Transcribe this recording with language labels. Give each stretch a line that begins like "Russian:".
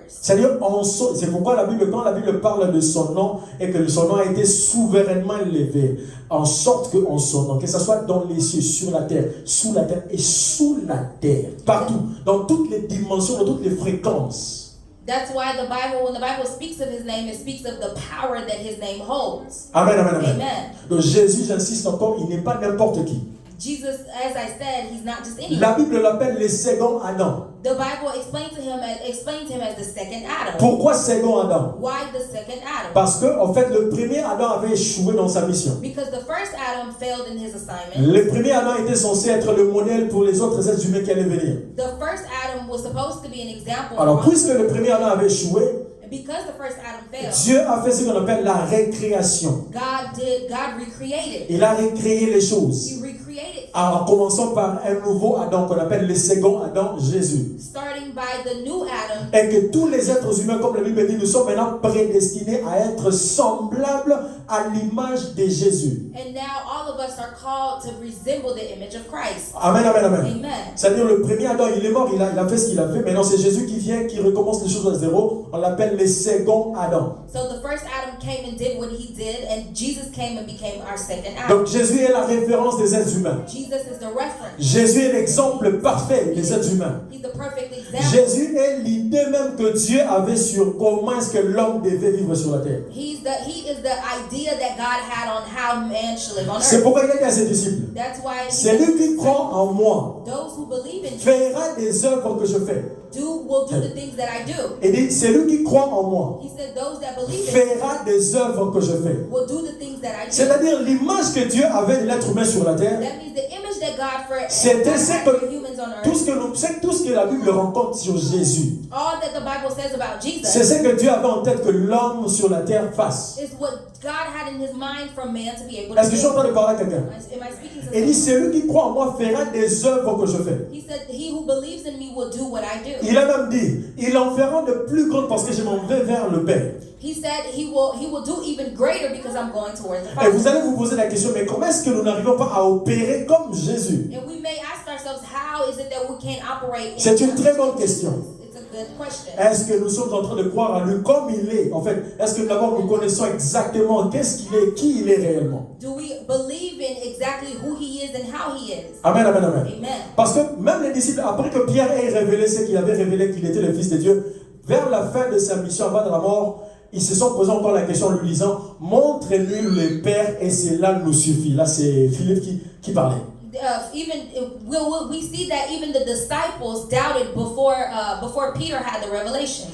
French: C'est-à-dire, c'est pourquoi la Bible, quand la Bible parle de son nom, et que son nom a été souverainement élevé, en sorte que en son nom, que ce soit dans les cieux, sur la terre, sous la terre et sous la terre, partout, dans toutes les dimensions, dans toutes les fréquences.
English: That's why the Bible, when the Bible speaks of his name, it speaks of the power that his name holds. Amen, amen, amen. Amen.
French: Donc Jésus, j'insiste encore, il n'est pas n'importe qui.
English: Jesus, as I said, he's not just anyone.
French: La Bible l'appelle le second Adam.
English: The Bible explains him as the second Adam.
French: Pourquoi second Adam?
English: Why the second Adam?
French: Parce que, en fait, le premier Adam avait échoué dans sa mission.
English: Because the first Adam failed in his assignment.
French: Le premier Adam était censé être le modèle pour les autres êtres humains qui allaient venir.
English: The first Adam was supposed to be an example.
French: Alors, puisque le premier Adam avait échoué,
English: And because the first Adam failed,
French: Dieu a fait ce qu'on appelle la récréation.
English: God recreated.
French: Il a récréé les choses.
English: He recreated.
French: En commençant par un nouveau Adam qu'on appelle le second Adam, Jésus.
English: Starting by the new Adam.
French: Et que tous les êtres humains, comme la Bible dit, nous sommes maintenant prédestinés à être semblables à l'image de Jésus.
English: And now all of us are called to resemble the image of Christ. Amen, amen, amen. Amen.
French: C'est-à-dire le premier Adam, il est mort, il a fait ce qu'il a fait. Maintenant, c'est Jésus qui vient, qui recommence les choses à zéro. On l'appelle le second Adam.
English: So the first Adam came and did what he did, and Jesus came and became our second Adam.
French: Donc Jésus est la référence des êtres humains.
English: Jesus is the reference.
French: Jésus est l'exemple parfait des êtres humains.
English: He's the perfect example.
French: Jésus est l'idée même que Dieu avait sur comment est-ce que l'homme devait vivre sur la terre.
English: He is the idea that God had on how man should live on
French: C'est
English: earth.
French: pourquoi il a dit à ses disciples,
English: That's why he
French: celui qui
English: said,
French: croit en moi
English: those who believe in me
French: fera des œuvres que je fais.
English: will do the things that I do.
French: Il dit, celui qui croit en moi
English: He said those that believe in me
French: fera des œuvres que je fais.
English: will do the things that I do.
French: C'est-à-dire l'image que Dieu avait de l'être humain sur la terre,
English: That means the image that God
French: c'était
English: had
French: ce
English: for
French: que
English: humans on
French: tout
English: earth.
French: ce que la Bible rencontre sur Jésus.
English: All that the Bible says about
French: C'est
English: Jesus
French: ce que Dieu avait en tête que l'homme sur la terre fasse.
English: is what God had in his mind for man to be able
French: Est-ce
English: to
French: que je suis en
English: do.
French: train de parler à quelqu'un?
English: Am I speaking to
French: Il dit,
English: someone?
French: celui qui croit en moi fera des œuvres que je fais.
English: He said, he who believes in me will do what I do.
French: Il a même dit, il en fera de plus grandes parce que je m'en vais vers le Père.
English: He said he will do even greater because I'm going towards the
French: Et vous
English: Father.
French: allez vous poser la question, mais comment est-ce que nous n'arrivons pas à opérer comme Jésus?
English: And we may ask ourselves, how is it that we can't operate?
French: C'est une très bonne question.
English: It's a good question.
French: Est-ce que nous sommes en train de croire en lui comme il est? En fait, est-ce que d'abord nous connaissons exactement qu'est-ce qu'il est, qui il est réellement?
English: Do we believe in exactly who he is and how he is? Amen, amen, amen. Amen.
French: Parce que même les disciples, après que Pierre ait révélé ce qu'il avait révélé, qu'il était le Fils de Dieu, vers la fin de sa mission, avant de la mort, ils se sont posé encore la question en lui disant, montre-nous le Père et cela nous suffit. Là, c'est Philippe qui parlait.
English: We see that even the disciples doubted before Peter had the revelation.